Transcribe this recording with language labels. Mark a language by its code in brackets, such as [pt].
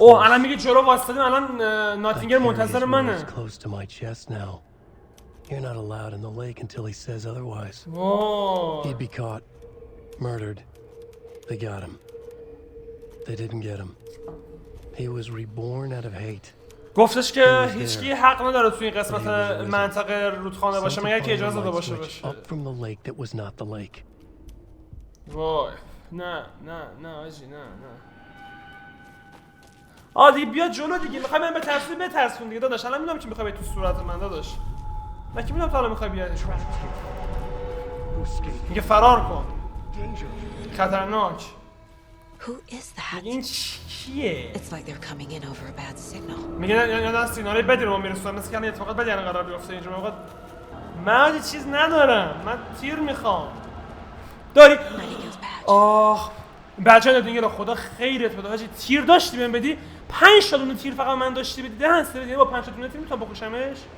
[fa] اوه الان میگه جلو واسطادیم الان ناتینگل منتظر منه. [en] Close to my chest now. You're not allowed in the lake until he says otherwise. Whoa. He'd be caught, murdered. They got him. They didn't get him. He was reborn out of hate. [fa] گفتش که هیچکی حق نداره توی این قسمت منطقه رودخانه باشه مگر که اجازه داده باشه. [en] Up from the lake that was not the lake. [fa] وای نه آجی نه دیگه بیا جلو دیگه. میخوای من بترسون دیگه داداش. الان میدونم که میخوای تو صورت من داداش. من که میدونم تا الان میخوای بیای. میگه فرار کن. خطرناک. [en] Who is that? [fa] این چیه؟ [en] It's like they're coming in over a bad signal. [fa] میگه یاد سیگنال بدی رو ما میرسونم مثل که الان اتفاقات بدی الان قرار بیفته اینجا. موقع من چیز ندارم. من تیر میخوام. داری؟ آخ بچه‌ها دیگه رو خدا خیرت بده حاجی. تیر داشتی بهم بدی 5 تا دونه تیر فقط من داشتی بدی. دهن سرویس با 5 تا دونه تیر میتونم بکشمش.